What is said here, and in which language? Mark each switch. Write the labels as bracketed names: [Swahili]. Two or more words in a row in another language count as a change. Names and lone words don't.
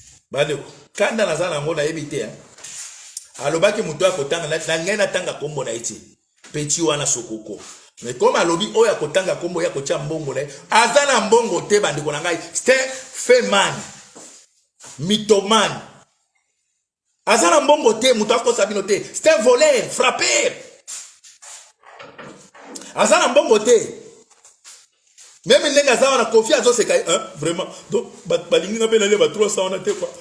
[Lingala] Bandeko, kanda naza nango nayebi te, hein. Alobaki mutu akotanga, na, na ngai natanga kombo na ye te. Petit wana Sokoko. [French] Mais comme [Lingala] alobi oyo akotanga kombo ya kotia mbongo na ye, aza na mbongo te, bandeko na ngai. [French] C'est un fait man. Mythoman. [Lingala] Aza na mbongo te, mutu akosa bino te. [French] C'est un voleur, frappeur. [Lingala] Aza na mbongo te. Même ndenge aza wana, Kofi azoseka ye, hein, vraiment. Donc, ba, balingi nga mpe nalia ba trois cents wana te, quoi.